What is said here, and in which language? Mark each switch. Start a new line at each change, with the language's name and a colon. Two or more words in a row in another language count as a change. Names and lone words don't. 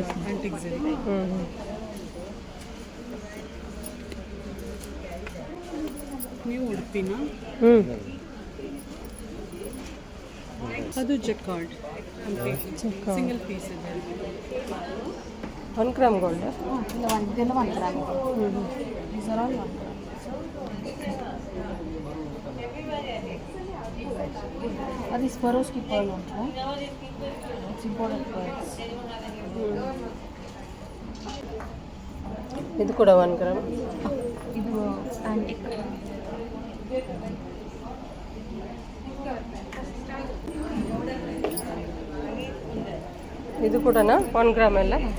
Kannada: ಆ್ಯಂಟಿಕ್ ಝರಿ. ನೀವು ಉಡುಪಿನ ಅದು
English: jacquard single piece
Kannada: ಇದೆ.
English: 1 gram gold.
Telugu: అది స్వరోస్కి పర్ల్ ఉంటుంది.
English: it's important pearls.
Kannada: ಇದು ಕೂಡ 1 ಗ್ರಾಮ್. ಇದು ಆಂಟಿಕ್. ಇದು ಕೂಡ 1 ಗ್ರಾಮ್ ಎಲ್ಲ.